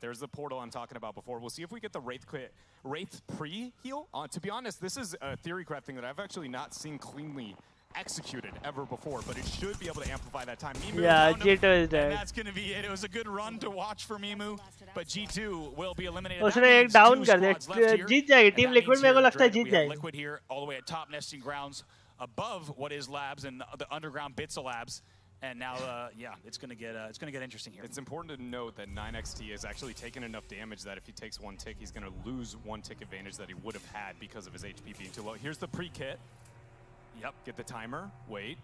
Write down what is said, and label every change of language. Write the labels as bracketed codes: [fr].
[en] There's the portal I'm talking about before. We'll see if we get the Wraith pre-heal. To be honest, this is a theory crafting that I've actually not seen cleanly executed ever before, but it should be able to amplify that time. Mimu Yeah, found him, G2 is And dead. that's going to be it. It was a good run to watch for Mimu, but G2 will be eliminated. [hi] उसने एक down कर दिया, जीत जाएगी Team Liquid, मेरे को लगता है जीत जाएगी। [en] Liquid here, all the way at top nesting grounds, above what is labs and the underground bits of labs. And now, yeah, it's gonna get interesting here. It's important to note that 9XT has actually taken enough damage that if he takes 1 tick, he's gonna lose 1 tick advantage that he would have had because of his HP being too low. Here's the pre-kit. Yep, get the timer. Wait.